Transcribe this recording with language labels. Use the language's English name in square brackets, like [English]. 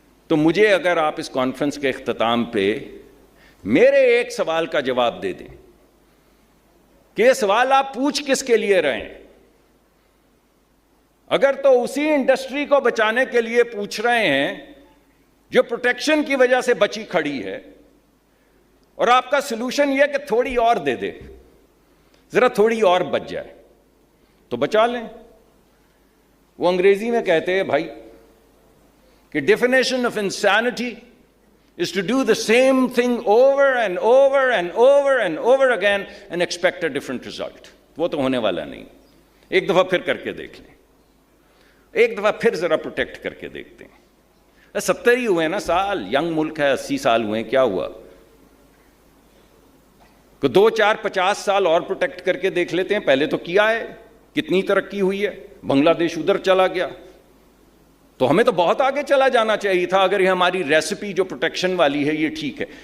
[Urdu] تو مجھے اگر آپ اس کانفرنس کے اختتام پہ میرے ایک سوال کا جواب دے دیں کہ یہ سوال آپ پوچھ کس کے لیے رہے ہیں، اگر تو اسی انڈسٹری کو بچانے کے لیے پوچھ رہے ہیں جو پروٹیکشن کی وجہ سے بچی کھڑی ہے، اور آپ کا سلوشن یہ کہ تھوڑی اور دے دے، ذرا تھوڑی اور بچ جائے، تو بچا لیں. وہ انگریزی میں کہتے ہیں بھائی کہ [English] Definition of insanity is to do the same thing over and over and over and over again and expect a different result. [Urdu] وہ تو ہونے والا نہیں. ایک دفعہ پھر کر کے دیکھ لیں، ایک دفعہ پھر ذرا پروٹیکٹ کر کے دیکھتے ہیں. 70 ہی ہوئے نا سال، ینگ ملک ہے، 80 سال ہوئے ہیں، کیا ہوا کہ 2-4-50 سال اور پروٹیکٹ کر کے دیکھ لیتے ہیں. پہلے تو کیا ہے، کتنی ترقی ہوئی ہے، بنگلہ دیش ادھر چلا گیا، تو ہمیں تو بہت آگے چلا جانا چاہیے تھا اگر یہ ہماری ریسپی جو پروٹیکشن والی ہے یہ ٹھیک ہے.